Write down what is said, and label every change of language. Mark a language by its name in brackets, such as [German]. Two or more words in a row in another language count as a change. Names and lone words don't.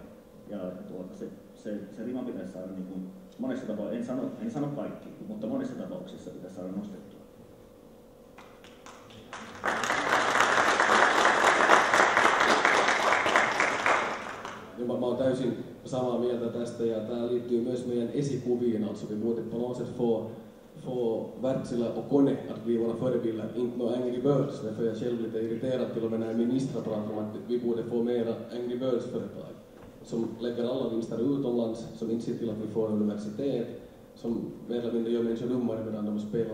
[Finnish] Ja se rima pitäisi saada niin kuin monessa tapauksessa, en sano kaikki, mutta monessa tapauksessa pitäisi saada nostettua. Mä oon täysin samaa mieltä tästä, ja tää liittyy myös meidän esikuviin. [Swedish] Alltså vi borde på något sätt få Wärtsilä och Kone att bli våra förebilder, inte några Angry Birds. Därför är jag själv lite irriterad till och med när ministrar pratar om att vi borde få mera Angry Birds-företag som lägger alla vinster utomlands, som inte ser till att vi får universitet, som mer eller mindre gör människor dummare medan de spelar.